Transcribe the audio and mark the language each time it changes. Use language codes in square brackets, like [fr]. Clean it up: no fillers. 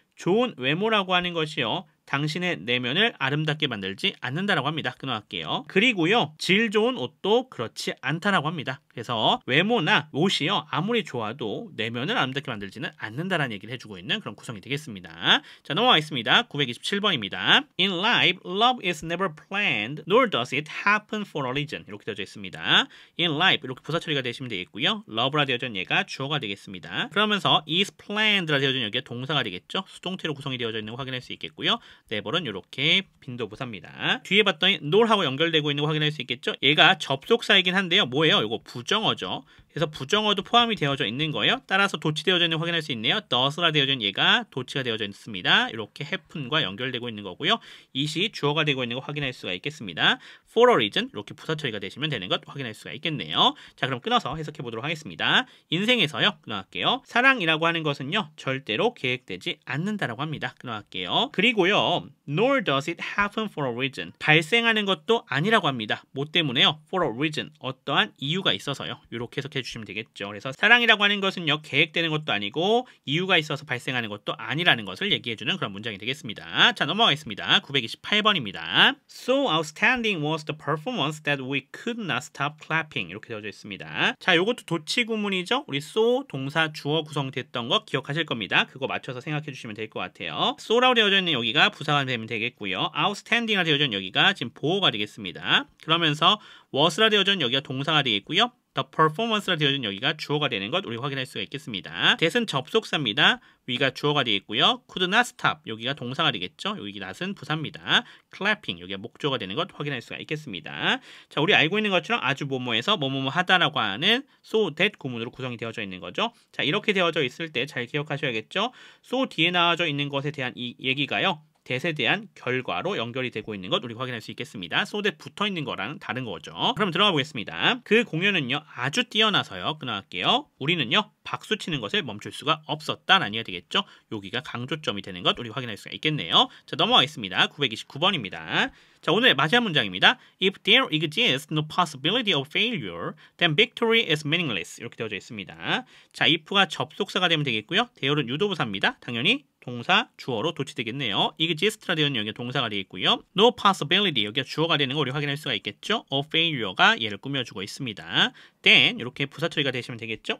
[ko] 좋은 외모라고 하는 것이요. 당신의 내면을 아름답게 만들지 않는다라고 합니다. 끊어갈게요. 그리고요. 질 좋은 옷도 그렇지 않다라고 합니다. 그래서 외모나 옷이요. 아무리 좋아도 내면을 아름답게 만들지는 않는다라는 얘기를 해주고 있는 그런 구성이 되겠습니다. 자, 넘어가겠습니다. 927번입니다. [en] In life, love is never planned, nor does it happen for a reason. [ko] 이렇게 되어져 있습니다. [en] In life, [ko] 이렇게 부사 처리가 되시면 되겠고요. love라 되어져 있는 얘가 주어가 되겠습니다. 그러면서 [en] is planned [ko] 라 되어져 있는 여기가 동사가 되겠죠. 수동태로 구성이 되어져 있는 거 확인할 수 있겠고요. never은 이렇게 빈도부사입니다. 뒤에 봤더니 nor하고 연결되고 있는 거 확인할 수 있겠죠. 얘가 접속사이긴 한데요. 뭐예요? 이거 부정어죠. 그래서 부정어도 포함이 되어져 있는 거예요. 따라서 도치되어져 있는 거 확인할 수 있네요. does라 되어져 있는 얘가 도치가 되어져 있습니다. 이렇게 happen과 연결되고 있는 거고요. it이 주어가 되고 있는 거 확인할 수가 있겠습니다. [en] for a reason [ko] 이렇게 부사 처리가 되시면 되는 것 확인할 수가 있겠네요. 자, 그럼 끊어서 해석해 보도록 하겠습니다. 인생에서요. 끊어갈게요. 사랑이라고 하는 것은요. 절대로 계획되지 않는다라고 합니다. 끊어갈게요. 그리고요. [en] nor does it happen for a reason. [ko] 발생하는 것도 아니라고 합니다. 뭐 때문에요? [en] for a reason. [ko] 어떠한 이유가 있어서요. 이렇게 해석해 주시면 되겠죠. 그래서 사랑이라고 하는 것은요, 계획되는 것도 아니고 이유가 있어서 발생하는 것도 아니라는 것을 얘기해주는 그런 문장이 되겠습니다. 자, 넘어가겠습니다. 928번입니다. [en] So outstanding was the performance that we could not stop clapping. [ko] 이렇게 되어져 있습니다. 자, 요것도 도치 구문이죠. 우리 so 동사 주어 구성됐던 거 기억하실 겁니다. 그거 맞춰서 생각해 주시면 될 것 같아요. so라고 되어져 있는 여기가 부사가 되면 되겠고요. outstanding가 되어져 있는 여기가 지금 보어가 되겠습니다. 그러면서 was라 되어져 있는 여기가 동사가 되겠고요. The performance라 되어져 있는 여기가 주어가 되는 것 우리 확인할 수가 있겠습니다. that은 접속사입니다. 위가 주어가 되겠고요. [en] could not stop [ko] 여기가 동사가 되겠죠. 여기 not은 부사입니다. clapping 여기가 목조가 되는 것 확인할 수가 있겠습니다. 자, 우리 알고 있는 것처럼 아주 뭐뭐해서 뭐뭐뭐 하다라고 하는 so that 구문으로 구성이 되어져 있는 거죠. 자, 이렇게 되어져 있을 때 잘 기억하셔야겠죠. so 뒤에 나와져 있는 것에 대한 이 얘기가요. that에 대한 결과로 연결이 되고 있는 것 우리 확인할 수 있겠습니다. so that 붙어 있는 거랑 다른 거죠. 그럼 들어가 보겠습니다. 그 공연은요 아주 뛰어나서요. 끊어갈게요. 우리는요 박수 치는 것을 멈출 수가 없었다라는 얘기가 되겠죠. 여기가 강조점이 되는 것 우리 확인할 수가 있겠네요. 자, 넘어가겠습니다. 929번입니다. 자, 오늘의 마지막 문장입니다. [en] If there exists no possibility of failure, then victory is meaningless. [ko] 이렇게 되어져 있습니다. 자, if가 접속사가 되면 되겠고요. there는 유도부사입니다. 당연히 동사, 주어로 도치되겠네요. exist라 되어 있는 여기가 동사가 되겠고요. [en] no possibility [ko] 여기가 주어가 되는 거 우리 확인할 수가 있겠죠. [en] of failure [ko] 가 얘를 꾸며주고 있습니다. then 이렇게 부사 처리가 되시면 되겠죠.